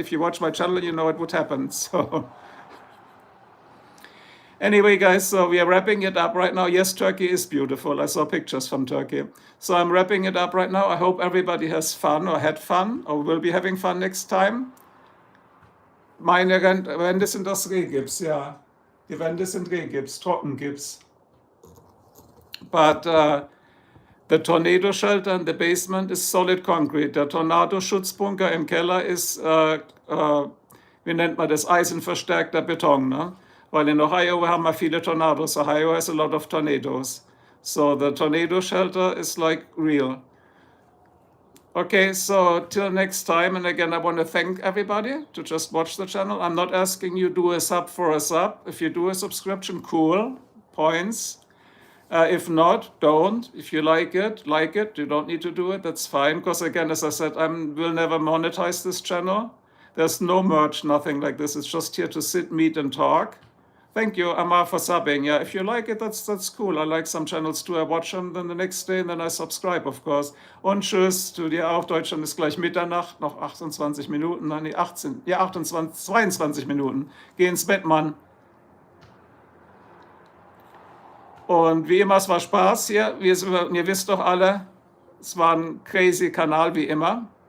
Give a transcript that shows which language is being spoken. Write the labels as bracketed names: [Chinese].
[English] If you watch my channel, you know it would happen. So anyway, guys, so we are wrapping it up right now. Yes, Turkey is beautiful. I saw pictures from Turkey. So I'm wrapping it up right now. I hope everybody has fun or had fun or will be having fun next time. [German] Meine Wände sind aus Rehgips, ja. Die Wände sind Rehgips, Trockengips. [English] But the tornado shelter in the basement is solid concrete. [German] Der Tornado-Schutzbunker im Keller ist, wie nennt man das, eisenverstärkter Beton. Ne? Weil in Ohio haben wir viele Tornados. [English] Ohio has a lot of tornadoes. So the tornado shelter is like real. Okay, so till next time. And again, I want to thank everybody to just watch the channel. I'm not asking you do a sub for a sub. If you do a subscription, cool, points. If not, don't. If you like it, like it. You don't need to do it. That's fine. Because again, as I said, I will never monetize this channel. There's no merch, nothing like this. It's just here to sit, meet, and talk. Thank you, Amar, for subbing. Yeah, if you like it, that's cool. I like some channels too. I watch them then the next day and then I subscribe, of course. [German] Und tschüss, zu dir auch. Deutschland ist gleich Mitternacht, noch 28 Minuten. Nein, 18, ja, 28, 22 Minuten. Geh ins Bett, Mann. Und wie immer, es war Spaß hier. Ihr wisst doch alle, es war ein crazy Kanal wie immer.